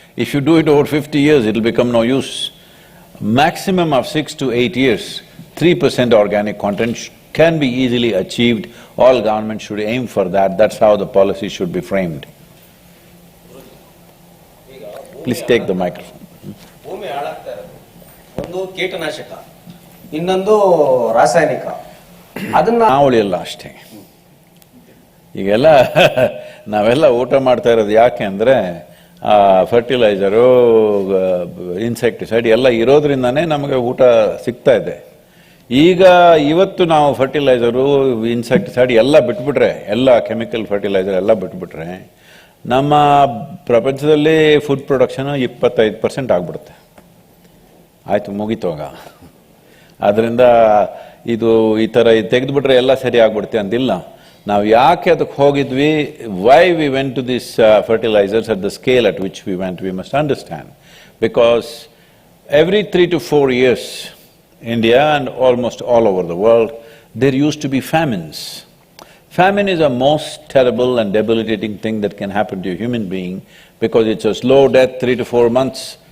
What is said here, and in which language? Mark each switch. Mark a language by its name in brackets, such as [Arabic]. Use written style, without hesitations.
[English] If you do it over 50 years, it'll become no use. Maximum of 6 to 8 years, 3% organic content can be easily achieved. All governments should aim for that. That's how the policy should be framed. Please take the microphone. [Kannada] ಭೂಮಿ ಹಾಳಾಗ್ತಾ ಇರೋದು ಒಂದು ಕೀಟನಾಶಕ, ಇನ್ನೊಂದು ರಾಸಾಯನಿಕ. ಅದನ್ನ ನಾವು ಉಳಿಯಲ್ಲ ಅಷ್ಟೇ. ಈಗೆಲ್ಲ ನಾವೆಲ್ಲ ಊಟ ಮಾಡ್ತಾ ಇರೋದು ಯಾಕೆ ಅಂದರೆ ಫರ್ಟಿಲೈಸರು, ಇನ್ಸೆಕ್ಟಿಸೈಡ್ ಎಲ್ಲ ಇರೋದ್ರಿಂದನೇ ನಮಗೆ ಊಟ ಸಿಗ್ತಾ ಇದೆ. ಈಗ ಇವತ್ತು ನಾವು ಫರ್ಟಿಲೈಸರು, ಇನ್ಸೆಕ್ಟಿಸೈಡ್ ಎಲ್ಲ ಬಿಟ್ಬಿಟ್ರೆ, ಎಲ್ಲ ಕೆಮಿಕಲ್ ಫರ್ಟಿಲೈಸರ್ ಎಲ್ಲ ಬಿಟ್ಬಿಟ್ರೆ ನಮ್ಮ ಪ್ರಪಂಚದಲ್ಲಿ ಫುಡ್ ಪ್ರೊಡಕ್ಷನು 25% ಆಗ್ಬಿಡುತ್ತೆ. ಆಯಿತು, ಮುಗೀತೋಗ. ಆದ್ದರಿಂದ ಇದು ಈ ಥರ ತೆಗೆದುಬಿಟ್ರೆ ಎಲ್ಲ ಸರಿ ಆಗ್ಬಿಡುತ್ತೆ ಅಂತಿಲ್ಲ. ನಾವು ಯಾಕೆ ಅದಕ್ಕೆ ಹೋಗಿದ್ವಿ, [English] Why we went to this fertilisers at the scale at which we went, we must understand. Because every 3 to 4 years, India and almost all over the world, there used to be famines. Famine is a most terrible and debilitating thing that can happen to a human being because it's a slow death, 3 to 4 months.